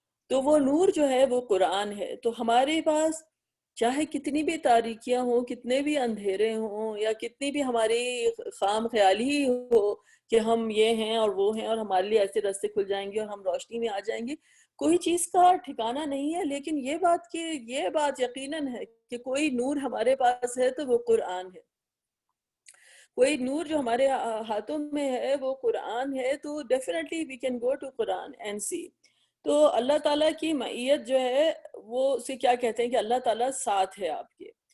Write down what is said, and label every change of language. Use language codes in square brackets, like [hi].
[ur] تو وہ نور جو ہے وہ قرآن ہے. تو ہمارے پاس چاہے کتنی بھی تاریکیاں ہوں، کتنے بھی اندھیرے ہوں، یا کتنی بھی ہماری خام خیالی ہو کہ ہم یہ ہیں اور وہ ہیں اور ہمارے لیے ایسے راستے کھل جائیں گے اور ہم روشنی میں آ جائیں گے، کوئی چیز کا ٹھکانہ نہیں ہے. لیکن یہ بات یقیناً ہے کہ کوئی نور ہمارے پاس ہے تو وہ قرآن ہے. کوئی نور جو ہمارے ہاتھوں میں ہے وہ قرآن ہے. [en] تو definitely we can go to Quran and see. [ur] تو اللہ تعالیٰ کی معیت جو ہے وہ اسے کیا کہتے ہیں کہ اللہ تعالیٰ ساتھ ہے آپ کے.